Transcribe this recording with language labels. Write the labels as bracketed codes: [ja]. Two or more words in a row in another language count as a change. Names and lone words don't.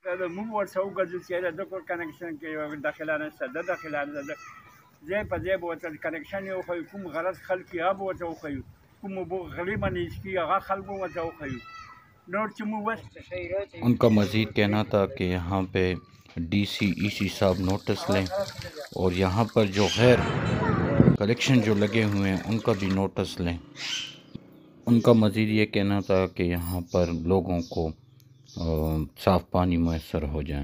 [ps] پیدا موږ ورسره وګرځو چې د کور کنکشن کې داخله نشته د داخله نه ځای په ځای به ورته کنکشن یې وښیو کوم غلط خلک یې هغه به ورته وښیو کوم اوبه غلې باندې څکي هغه خلک به ورته وښیو نور چې موږ [ur] ان کا مزید کہنا تھا کہ یہاں پہ DC EC صاحب نوٹس لیں اور یہاں پر جو غیر کلیکشن جو لگے ہوئے ہیں ان کا بھی نوٹس لیں. ان کا مزید یہ کہنا تھا کہ یہاں پر لوگوں کو صاف پانی میسر ہو جائے.